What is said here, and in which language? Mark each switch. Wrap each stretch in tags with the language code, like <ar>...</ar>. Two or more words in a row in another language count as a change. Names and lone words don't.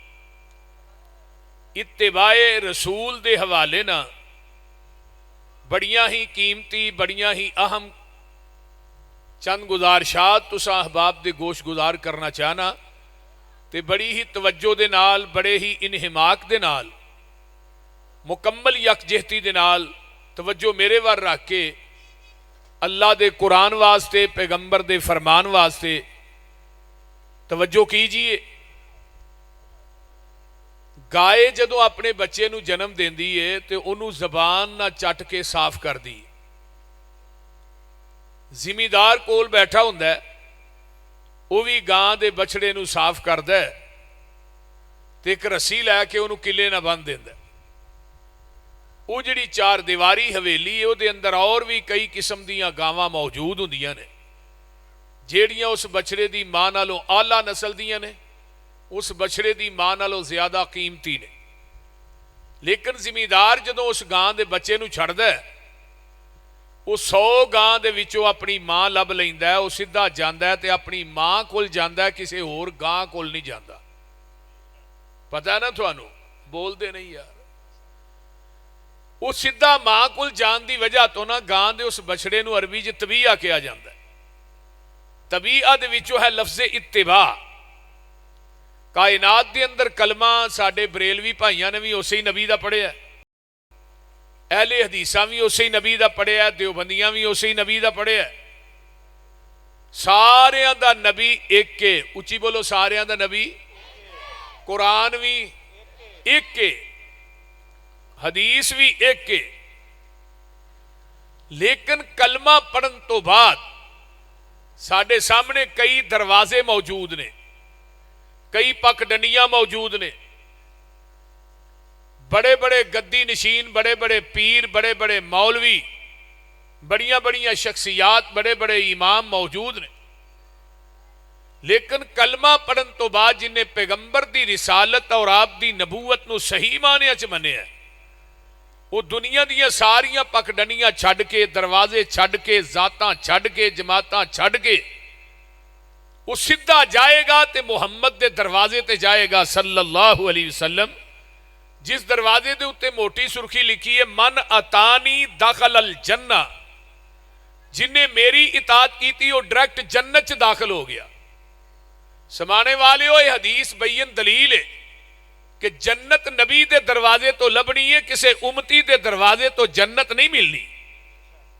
<pa>اتباع رسول دے حوالے نہ بڑیاں ہی قیمتی بڑیاں ہی اہم چند گزارشات تساں احباب دے گوش گزار کرنا چاہنا، تے بڑی ہی توجہ دے نال بڑے ہی انہماک دے نال مکمل یکجہتی دے نال توجہ میرے ور رکھ کے اللہ دے قرآن واسطے پیغمبر دے فرمان واسطے توجہ کیجئے۔ گائے جدو اپنے بچے نو جنم دیندی ہے تے انہوں زبان نہ چٹ کے صاف کر دی، زمیندار کول بیٹھا ہوندا ہے وہ بھی گاں دے بچڑے نو صاف کردا ہے تے ایک رسی لے کے انہوں کلے نہ بن دیندا ہے، وہ جڑی 4 دیواری حویلی ہے وہ دے اندر اور بھی کئی قسم دیاں گاواں موجود ہوندیاں نے جیڑیاں اس بچڑے دی ماں نالوں اعلیٰ نسل دیاں نے، اس بچڑے دی ماں نالوں زیادہ قیمتی نے، لیکن زمیندار جدوں اس گاں دے بچے نو چھڑدا ہے وہ 100 گاں دے وچوں اپنی ماں لب لیندا ہے، وہ سیدھا جاندا ہے تے اپنی ماں کول جاندا ہے، کسے ہور گاں کول نہیں جاندا، پتہ ہے نا تھانوں، بول دے نہیں یار، وہ سیدھا ماں کول جان دی وجہ تو نا گاں دے اس بچڑے نو عربی چ طبیعہ کیا جاندا ہے، طبیعہ دے وچوں ہے لفظ اتباع۔ کائنات دے اندر کلمہ ساڈے بریلوی بھائیاں نے بھی اسی نبی دا پڑھیا ہے، اہل حدیثاں بھی اسی نبی دا پڑھیا ہے، دیوبندیاں بھی اسی نبی دا پڑھیا ہے، ساریاں دا نبی ایک کے، اچھی بولو ساریاں دا نبی، قرآن بھی ایک کے، حدیث بھی ایک کے، لیکن کلمہ پڑھن تو بعد ساڈے سامنے کئی دروازے موجود نے، کئی پک ڈنڈیاں موجود نے، بڑے بڑے گدی نشین، بڑے بڑے پیر، بڑے بڑے مولوی، بڑیاں بڑیاں شخصیات، بڑے بڑے امام موجود نے، لیکن کلمہ پڑھن تو بعد جنہیں پیغمبر دی رسالت اور آپ دی نبوت نو صحیح معنی اچ منیا ہے، وہ دنیا دیاں ساریاں پک ڈنڈیاں چھڈ کے، دروازے چھڈ کے، ذاتاں چھڈ کے، جماعتاں چھڈ کے وہ سدھا جائے گا تے محمد دے دروازے تے جائے گا</pa> <ar>صلی اللہ علیہ وسلم،</ar> <pa>جس دروازے دے اتے موٹی سرخی لکھی ہے</pa> <ar>من اتانی داخل الجنہ،</ar> <pa>جنہیں میری اطاعت کی تھی وہ ڈائریکٹ جنت چ داخل ہو گیا۔ سمانے والے ہوئے حدیث بین دلیل ہے کہ جنت نبی دے دروازے تو لبنی ہے، کسے امتی دے دروازے تو جنت نہیں ملنی۔</pa>